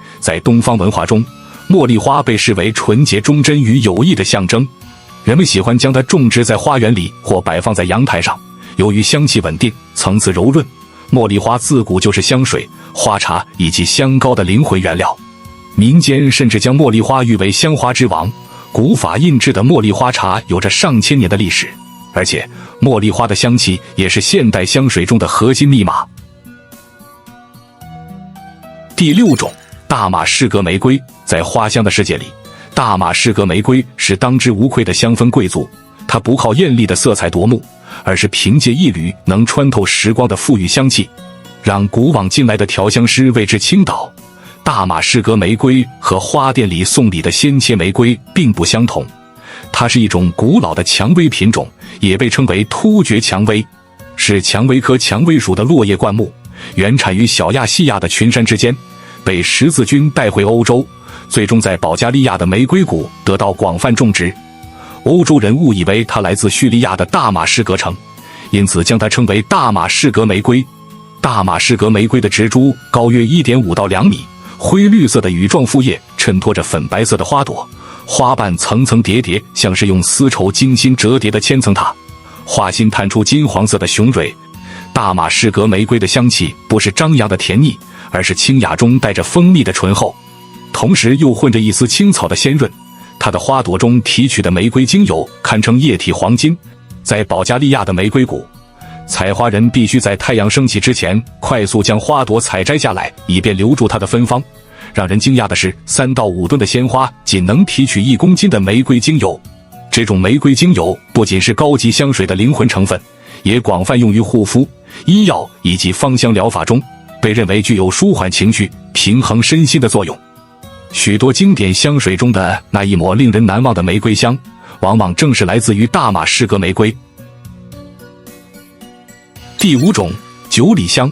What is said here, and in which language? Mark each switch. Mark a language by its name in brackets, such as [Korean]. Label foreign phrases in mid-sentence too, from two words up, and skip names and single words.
[Chinese] 在東方文化中，茉莉花被視為純潔、忠貞與友誼的象徵，人們喜歡將它種植在花園裡或擺放在陽台上。由於香氣穩定、層次柔潤，茉莉花自古就是香水、花茶以及香膏的靈魂原料。民間甚至将茉莉花譽為香花之王。古法印制的茉莉花茶有着上千年的歷史，而且茉莉花的香氣也是现代香水中的核心密碼。第6種，大马士革玫瑰。在花香的世界裡，大马士革玫瑰是当之无愧的香氛貴族。它不靠豔麗的色彩夺目，而是憑借一縷能穿透時光的馥郁香氣，讓古往今來的調香師為之傾倒。大馬士革玫瑰和花店裡送禮的鮮切玫瑰並不相同，它是一種古老的蔷薇品種，也被称為突厥蔷薇，是蔷薇科蔷薇属的落叶灌木，原產於小亞細亞的群山之間，被十字軍帶回歐洲，最終在保加利亞的玫瑰谷得到廣泛種植。歐洲人誤以為它來自敘利亞的大馬士革城，因此將它稱為大馬士革玫瑰。大馬士革玫瑰的植株高約 1.5 到2米，灰綠色的羽狀复葉襯托着粉白色的花朵，花瓣層層疊疊，像是用絲綢精心折疊的千層塔，花心探出金黃色的雄蕊。大馬士革玫瑰的香氣不是张揚的甜膩，而是清雅中帶着蜂蜜的醇厚，同時又混着一絲青草的鮮潤。它的花朵中提取的玫瑰精油堪稱液體黃金。在保加利亞的玫瑰谷，採花人必須在太陽升起之前快速將花朵採摘下來，以便留住它的芬芳。讓人驚訝的是，3到5噸的鮮花僅能提取1公斤的玫瑰精油。這種玫瑰精油不僅是高級香水的靈魂成分，也廣泛用於護膚、醫藥以及芳香療法中，被認為具有舒緩情緒、平衡身心的作用。許多經典香水中的那一抹令人難忘的玫瑰香，往往正是來自於大馬士革玫瑰。第5種，九里香。